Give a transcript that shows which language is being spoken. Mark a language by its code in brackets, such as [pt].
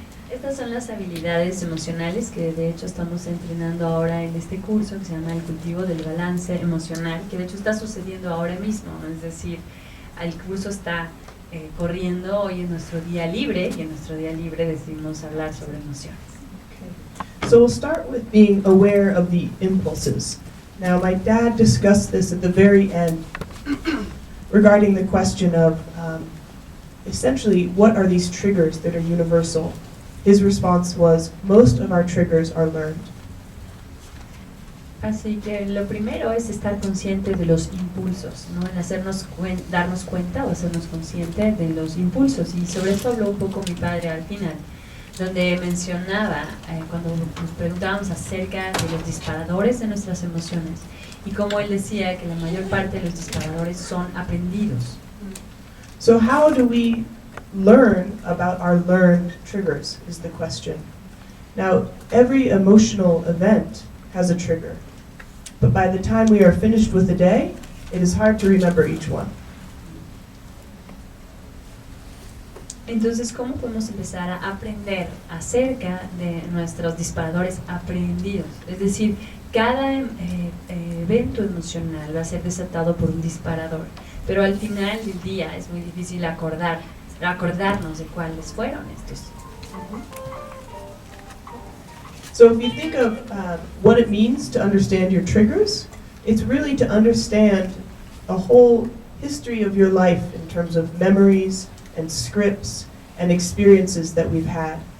[es] Estas son las habilidades emocionales que de hecho estamos entrenando ahora en este curso que se llama el cultivo del balance emocional, que de hecho está sucediendo ahora mismo, ¿no? Es decir, el curso está corriendo hoy en nuestro día libre y en nuestro día libre decidimos hablar sobre emociones. [en] Okay. So we'll start with being aware of the impulses. Now my dad discussed this at the very end regarding the question of essentially what are these triggers that are universal. His response was, most of our triggers are learned. [es] Así que lo primero es estar consciente de los impulsos, ¿no? En darnos cuenta o hacernos consciente de los impulsos. Y sobre esto habló un poco mi padre al final, donde mencionaba, cuando nos preguntábamos acerca de los disparadores de nuestras emociones, y como él decía que la mayor parte de los disparadores son aprendidos. [en] So how do we learn about our learned triggers is the question. Now, every emotional event has a trigger, but by the time we are finished with the day, it is hard to remember each one. [es] Entonces, ¿cómo podemos empezar a aprender acerca de nuestros disparadores aprendidos? Es decir, cada evento emocional va a ser desatado por un disparador, pero al final del día es muy difícil acordarnos de cuáles fueron estos. [en] So if you think of what it means to understand your triggers, it's really to understand a whole history of your life in terms of memories and scripts and experiences that we've had.